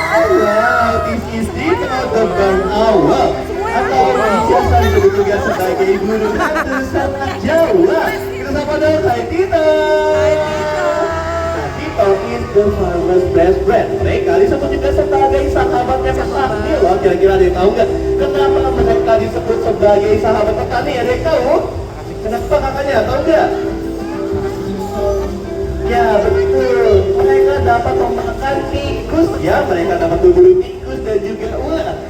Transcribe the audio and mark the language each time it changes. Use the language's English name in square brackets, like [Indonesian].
[English] Wow, this is Tito the Burn Owl, [Indonesian] atau biasa disebut juga sebagai burung hantu sangat Jawa. Kita sapa dong, hai Tito! Hai Tito! [English] Nah, Tito is the farmer's best friend. [Indonesian] Mereka disebut juga sebagai sahabatnya petani loh. Kira-kira ada yang tahu nggak kenapa mereka disebut sebagai sahabat petani? Ada yang tahu? Kenapa kakaknya? Tahu nggak? Ya betul, mereka dapat memakan tikus ya, mereka dapat berburu tikus dan juga ular.